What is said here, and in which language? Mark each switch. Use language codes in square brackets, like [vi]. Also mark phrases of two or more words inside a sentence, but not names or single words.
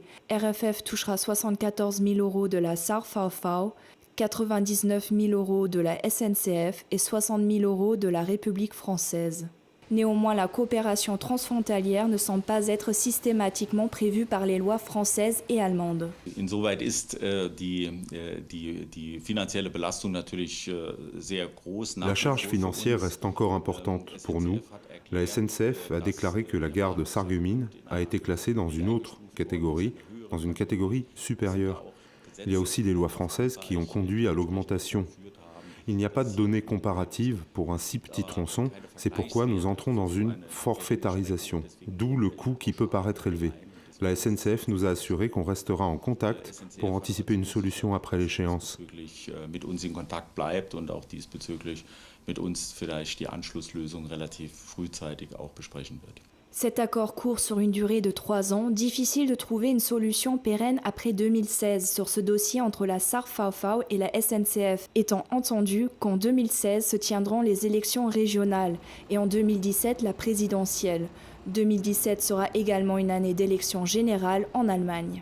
[fr] RFF touchera 74 000 € de la Sarre VV, 99 000 € de la SNCF et 60 000 € de la République française. Néanmoins, la coopération transfrontalière ne semble pas être systématiquement prévue par les lois françaises et allemandes. [de] Insoweit ist die finanzielle Belastung natürlich sehr groß. [fr] La charge financière reste encore importante pour nous. La SNCF a déclaré que la gare de Sarreguemines a été classée dans une autre catégorie, dans une catégorie supérieure. Il y a aussi des lois françaises qui ont conduit à l'augmentation. Il n'y a pas de données comparatives pour un si petit tronçon, c'est pourquoi nous entrons dans une forfaitarisation, d'où le coût qui peut paraître élevé. La SNCF nous a assuré qu'on restera en contact pour anticiper une solution après l'échéance. [de] Mit uns in Kontakt bleibt und auch diesbezüglich mit uns vielleicht die Anschlusslösung relativ frühzeitig auch besprechen wird. [fr] Cet accord court sur une durée de 3 ans, difficile de trouver une solution pérenne après 2016 sur ce dossier entre la Sarre VV et la SNCF, étant entendu qu'en 2016 se tiendront les élections régionales et en 2017 la présidentielle. 2017 sera également une année d'élections générales en Allemagne.